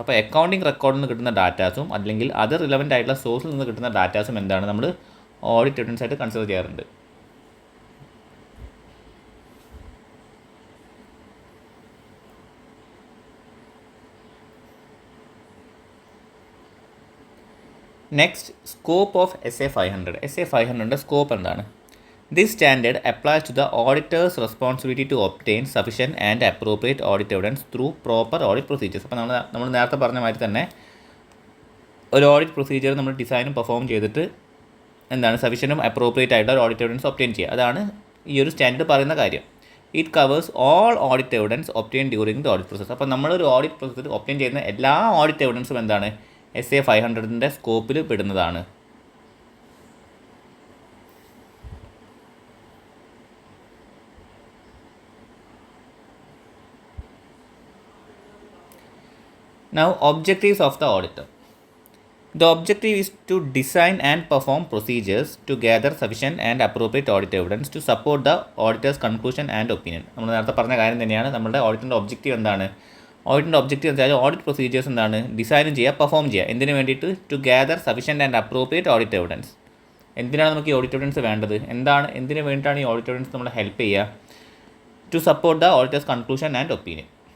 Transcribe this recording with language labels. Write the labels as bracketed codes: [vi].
[ml] അപ്പോൾ അക്കൗണ്ടിംഗ് റെക്കോർഡിൽ നിന്ന് കിട്ടുന്ന ഡാറ്റാസും അല്ലെങ്കിൽ അതർ റിലവൻ്റ് ആയിട്ടുള്ള സോഴ്സിൽ നിന്ന് കിട്ടുന്ന ഡാറ്റാസും എന്താണ് നമ്മൾ ഓഡിറ്റ് എവിഡൻസ് ആയിട്ട് കൺസിഡർ ചെയ്യാറുണ്ട്. Next, [en] Scope of SA 500. [ml] SA 500ൻ്റെ scope എന്താണ്? [en] This standard applies to the auditor's responsibility to obtain sufficient and appropriate audit evidence through proper audit procedures. [ml] അപ്പോൾ നമ്മൾ നേരത്തെ പറഞ്ഞ മാതിരി തന്നെ ഒരു ഓഡിറ്റ് പ്രൊസീജിയർ നമ്മൾ ഡിസൈനും പെർഫോം ചെയ്തിട്ട് എന്താണ് സഫീഷ്യൻറ്റും അപ്രോപ്രിയേറ്റ് ആയിട്ടുള്ള ഒരു ഓഡിറ്റ് എവിഡൻസ് ഒബ്റ്റെയിൻ ചെയ്യുക. അതാണ് ഈ ഒരു സ്റ്റാൻഡേർഡ് പറയുന്ന കാര്യം. [en] It covers all audit evidence obtain during the audit process. [ml] അപ്പോൾ നമ്മളൊരു ഓഡിറ്റ് പ്രോസസ്സിൽ ഒബ്റ്റെയിൻ ചെയ്യുന്ന എല്ലാ ഓഡിറ്റ് എവിഡൻസും എന്താണ് SA 500ൻ്റെ സ്കോപ്പിൽ പെടുന്നതാണ്. [en] Now, objectives of the auditor. The objective is to design and perform procedures to gather sufficient and appropriate audit evidence to support the auditor's conclusion and opinion. [ml] നമ്മൾ നേരത്തെ പറഞ്ഞ കാര്യം തന്നെയാണ്. നമ്മുടെ ഓഡിറ്റിൻ്റെ ഒബ്ജക്റ്റീവ് എന്താണ്? ഓഡിറ്റിൻ്റെ ഒബ്ജക്റ്റീവ് എന്താ വെച്ചാൽ ഓഡിറ്റ് പ്രൊസീജിയേഴ്സ് എന്താണ് ഡിസൈനും ചെയ്യുക, പെർഫോം ചെയ്യുക. എന്തിനു വേണ്ടിയിട്ട്? [en] To gather sufficient and appropriate audit evidence. [ml] എന്തിനാണ് നമുക്ക് ഈ ഓഡിറ്റ് എവിഡൻസ് വേണ്ടത്? എന്തിനു വേണ്ടിയിട്ടാണ് ഈ ഓഡിറ്റ് എവിഡൻസ് നമ്മളെ ഹെൽപ്പ് ചെയ്യുക? [en] To support the auditor's conclusion and opinion.